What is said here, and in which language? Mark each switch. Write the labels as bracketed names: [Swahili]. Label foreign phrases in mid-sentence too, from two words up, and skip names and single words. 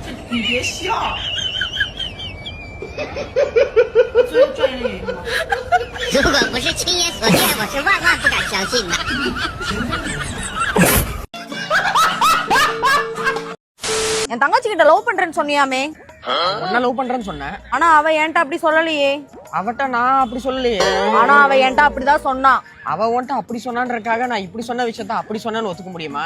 [Chinese] 你别笑。如果不是亲眼所见，我是万万不敢相信的。 [Tamil] என் தங்கச்சி கிட்ட லவ் பண்றேன்னு சொன்னியாமே? உன்ன லவ் பண்றேன்னு சொன்னேன். ஆனா அவ என்கிட்ட அப்படி சொல்லலையே. அவட்ட நான் அப்படி சொல்லலையே. ஆனா அவ என்கிட்ட அப்படிதான் சொன்னா. அவ உன்ட்ட அப்படி சொன்னான்றதுக்காக நான் இப்படி சொன்ன விஷயத்த அப்படி சொன்னேன்னு ஒத்துக்க முடியுமா?